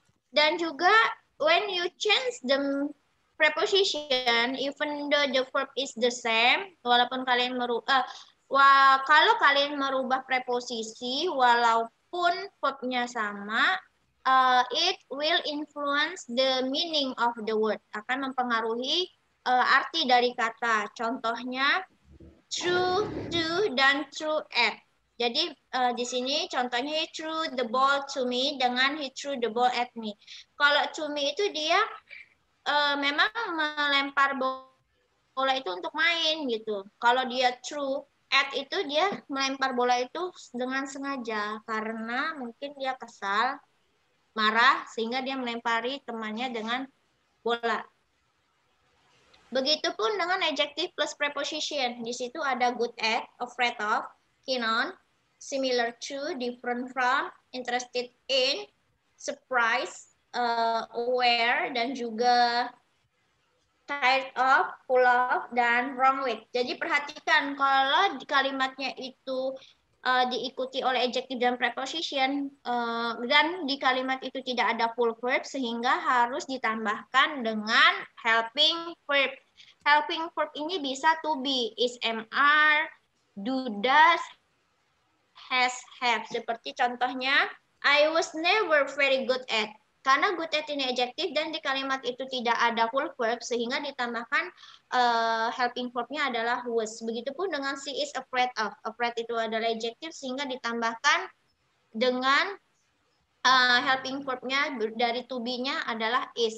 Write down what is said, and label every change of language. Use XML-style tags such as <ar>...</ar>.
<id>Dan juga</id> <en>when you change the preposition, even though the verb is the same,</en> <id>walaupun kalian kalau kalian merubah preposisi, walaupun verbnya sama,</id> <en>it will influence the meaning of the word.</en> <id>Akan mempengaruhi arti dari kata. Contohnya, true to dan true at. Jadi di sini contohnya</id> <en>he threw the ball to me</en> <id>dengan</id> <en>he threw the ball at me.</en> <id>Kalau to me itu dia memang melempar bola itu untuk main gitu. Kalau dia true at itu dia melempar bola itu dengan sengaja karena mungkin dia kesal, marah sehingga dia melempari temannya dengan bola. Begitupun dengan adjective plus preposition. Di situ ada good at, afraid of, keen on, similar to, different from, interested in, surprise, aware, dan juga tired of, full of, dan wrong with. Jadi perhatikan kalau kalimatnya itu diikuti oleh adjective dan preposition dan di kalimat itu tidak ada full verb sehingga harus ditambahkan dengan helping verb. Helping verb ini bisa to be, is, MR, do, does, has, have. Seperti contohnya,</id> <en>I was never very good at.</en> <id>Karena good at ini adjective dan di kalimat itu tidak ada full verb sehingga ditambahkan helping verbnya adalah was. Begitupun dengan</id> <en>she is afraid of.</en> <id>Afraid itu adalah adjective sehingga ditambahkan dengan helping verbnya dari to be-nya adalah is.</id>